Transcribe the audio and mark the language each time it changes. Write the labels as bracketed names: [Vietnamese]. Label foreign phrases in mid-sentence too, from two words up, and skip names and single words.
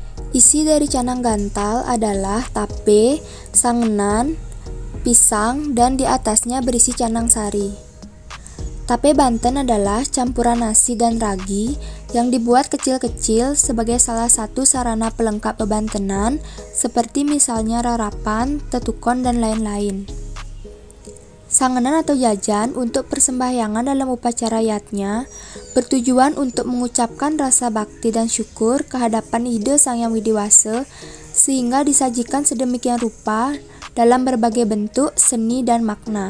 [Indonesian] Isi dari canang gantal adalah tape, sangenan, pisang, dan di atasnya berisi canang sari. Tape Banten adalah campuran nasi dan ragi yang dibuat kecil-kecil sebagai salah satu sarana pelengkap bebantenan, seperti misalnya rarapan, tetukon, dan lain-lain. Sangenan atau jajan untuk persembahyangan dalam upacara yatnya bertujuan untuk mengucapkan rasa bakti dan syukur kehadapan ide Sang Hyang Widiwasa sehingga disajikan sedemikian rupa dalam berbagai bentuk, seni, dan makna.